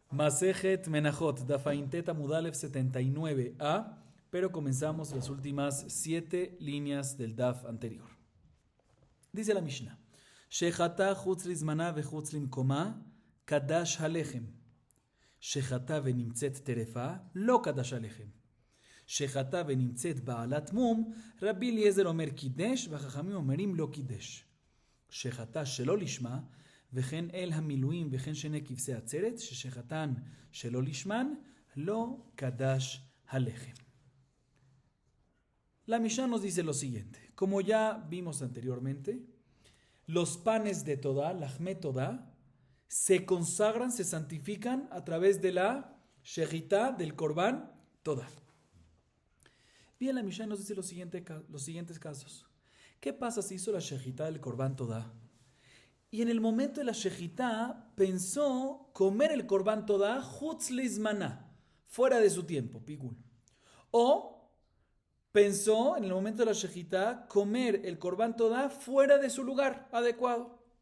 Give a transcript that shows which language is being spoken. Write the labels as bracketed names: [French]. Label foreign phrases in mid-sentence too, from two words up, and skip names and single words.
[Spanish] Masejet Menachot, Dafaintet Amudalev 79a, pero comenzamos las últimas 7 líneas del Daf anterior. Dice la [Hebrew] Mishnah: שחטה חוץ לזמנה וחוץ למקומה קדש הלחם. שחטה ונמצאת טרפה לא קדש הלחם. שחטה ונמצאת בעלת מום רבי אליעזר אומר קידש וחכמים אומרים לא קידש. שחטה שלא לשמה, וכן אל המילואים וכן שני כבשי עצרת, ששחתן שלא לשמן, לא קדש הלחם. [Spanish] La Mishnah nos dice lo siguiente. Como ya vimos anteriormente, los panes de Todá, [Hebrew] לחמי תודה, [Spanish] se consagran, se santifican a través de la Shechitá del [Hebrew] קרבן תודה. [Spanish] Bien, la Mishnah nos dice los siguientes casos. ¿Qué pasa si hizo la Shechitá del [Hebrew] קרבן תודה? [Spanish] Y en el momento de la Shechitá pensó comer el [Hebrew] קרבן תודה חוץ לזמנה, [Spanish] fuera de su tiempo, pigul. O pensó en el momento de la Shechitá comer el [Hebrew] קרבן תודה [Spanish] fuera de su lugar adecuado.